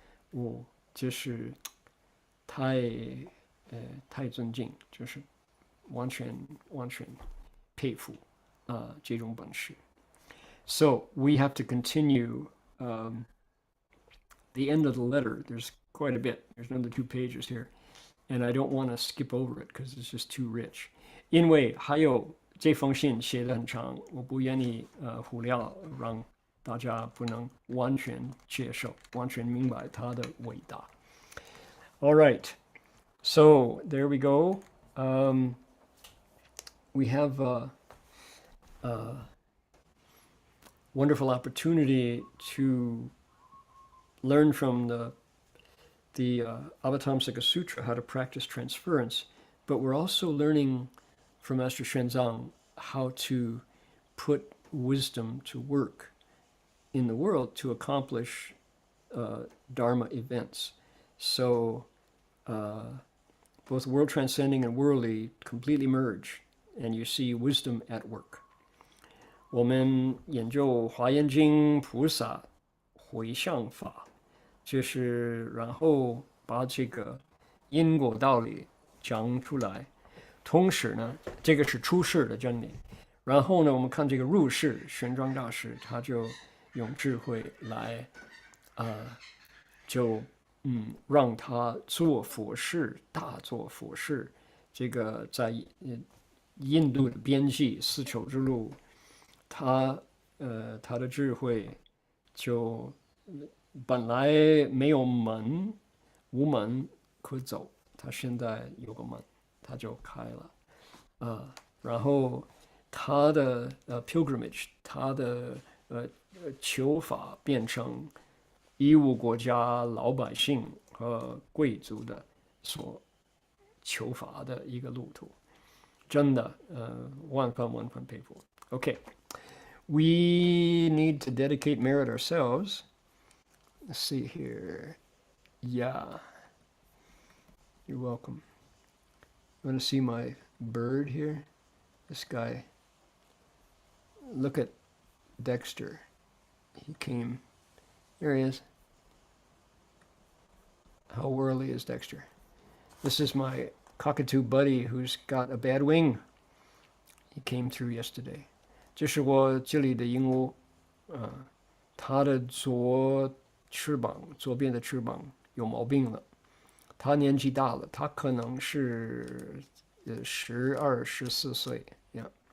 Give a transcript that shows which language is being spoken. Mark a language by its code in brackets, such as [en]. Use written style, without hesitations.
[zh] 我就是太尊敬，就是完全佩服这种本事。 [en] So we have to continue the end of the letter. There's quite a bit. There's another 2 pages here. And I don't want to skip over it because it's just too rich. [zh] 因为还有这封信写得很长，我不愿意忽略，让大家不能完全接受、完全明白它的伟大。 [en] All right. So there we go. We have a wonderful opportunity to learn from the Avatamsaka Sutra how to practice transference, but we're also learning from Master Xuanzang how to put wisdom to work in the world to accomplish Dharma events. So both world transcending and worldly completely merge, and you see wisdom at work. [zh] 我们研究华严经菩萨回向法，就是然后把这个因果道理讲出来。同时呢，这个是出世的真理。然后呢，我们看这个入世，玄奘大师他就用智慧来，让他做佛事，大做佛事。这个在印度的边际丝绸之路，他的智慧就本来没有门，无门可走，他现在有个门，他就开了。然后他的pilgrimage， 他的求法变成义务国家老百姓和贵族的所求法的一个路途，真的万分佩服。 [en] Okay, we need to dedicate merit ourselves. Let's see here. Yeah, you're welcome. You want to see my bird here? This guy. Look at Dexter. He came. There he is. How whirly is Dexter? This is my cockatoo buddy who's got a bad wing. He came through yesterday. [zh] 这是我这里的鹦鹉，它的左边的翅膀有毛病了。它年纪大了，它可能是12、14岁。 [en] Yeah.